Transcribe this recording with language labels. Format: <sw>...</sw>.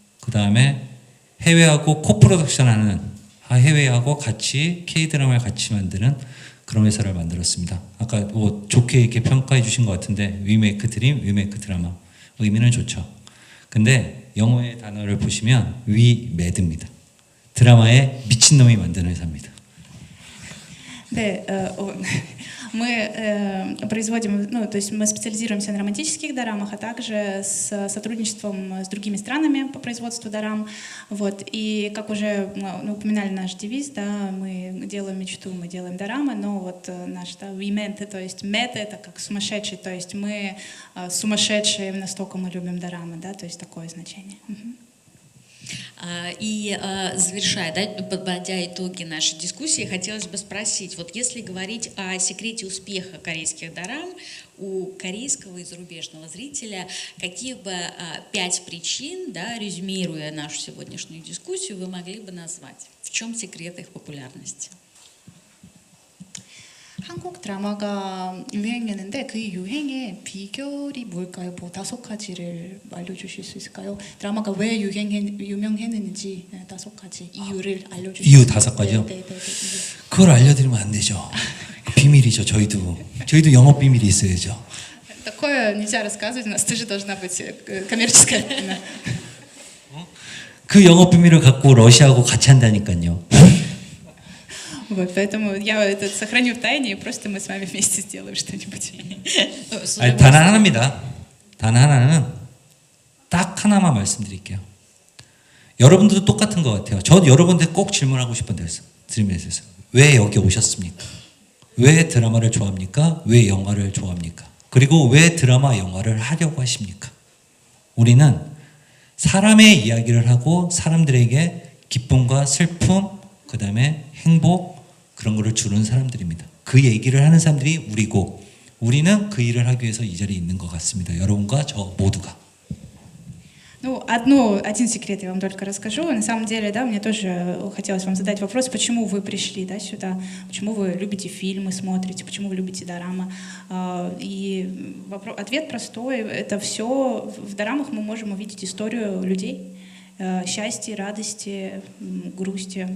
<ko>그 다음에 해외하고 코프로덕션 하는 해외하고 같이 K-드라마를 같이 만드는 그런 회사를 만들었습니다. 아까 뭐 좋게 이렇게 평가해 주신 것 같은데 위메이크 드림, 위메이크 드라마 의미는 좋죠. 근데 영어의 단어를 보시면 위매드입니다. 드라마에 미친놈이 만드는 회사입니다.</ko> <ru>네, мы производим, ну, то есть мы специализируемся на романтических дорамах, а также с сотрудничеством с другими странами по производству дорам. Вот. И как уже упоминали наш девиз, да, мы делаем мечту, мы делаем дорамы, но вот наш, да,</ru> <en>we meant,</en> <ru>то есть met это как сумасшедший, то есть мы сумасшедшие, настолько мы любим дорамы, да, то есть такое значение. И завершая, да, подводя итоги нашей дискуссии, хотелось бы спросить, вот если говорить о секрете успеха корейских дорам у корейского и зарубежного зрителя, какие бы 5 причин, да, резюмируя нашу сегодняшнюю дискуссию, вы могли бы назвать? В чем секрет их популярности?</ru> <ko>한국 드라마가 유행했는데 그 유행의 비결이 뭘까요? 뭐 5가지를 알려주실 수 있을까요? 드라마가 왜 유명했는지 5가지 이유를 알려주실 수 이유 있을까요? 5가지요? 네. 그걸 알려드리면 안 되죠. 비밀이죠. 저희도 영업 비밀이 있어야죠.</ko> <ru>Такое нельзя рассказывать, у нас тоже должна быть коммерческая тайна.</ru> <ko>그 영업 비밀을 갖고 러시아하고 같이 한다니까요.</ko> <ru>Вот, поэтому я это сохраню в тайне, и просто мы с вами вместе сделаем что-нибудь.</ru> <ko>단 하나입니다. 단 하나는 딱 하나만 말씀드릴게요. 여러분들도 똑같은 것 같아요. 저도 여러분들 꼭 질문하고 싶은데 드림에서 왜 여기 오셨습니까? 왜 드라마를 좋아합니까? 왜 영화를 좋아합니까? 그리고 왜 드라마 영화를 하려고 하십니까? 우리는 사람의 이야기를 하고 사람들에게 기쁨과 슬픔, 그 다음에 행복 그런 거를 주는 사람들입니다. 그 얘기를 하는 사람들이 우리고 우리는 그 일을 하기 위해서 이 자리에 있는 것 같습니다. 여러분과 저 모두가.</ko> <ru>Ну, один секрет я вам только расскажу. На самом деле, да, мне тоже хотелось вам задать вопрос, почему вы пришли, да, сюда, почему вы любите фильмы, смотрите, почему вы любите дорамы. И ответ простой. Это все в дорамах мы можем увидеть историю людей, счастья, радости, грусти.</ru>